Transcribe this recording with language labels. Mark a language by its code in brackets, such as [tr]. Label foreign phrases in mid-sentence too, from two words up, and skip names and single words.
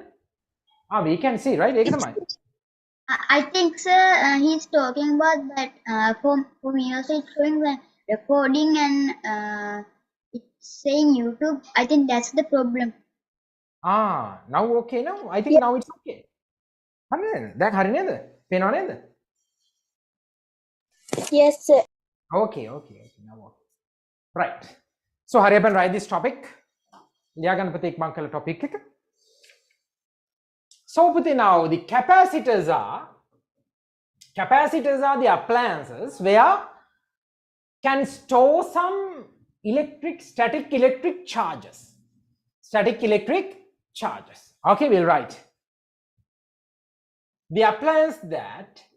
[en] We can see, right? [si] ඒක තමයි. [en] I think, sir, he's talking about that. For me also, it's showing the recording and it's saying YouTube. I think that's the problem. Now okay now? I think now it's okay. [si] හරි නේද? දැන් හරි නේද? පේනව නේද? [en] Yes, sir. Okay, okay, okay. Now okay. Right. So hurry up and write this topic. [si] ලියාගන්න පුතේ ඉක්මන් කළ topic එක. [en] So පුතේ now the capacitors are the appliances where can store some static electric charges. Static electric charges. Okay, we'll write. The appliance that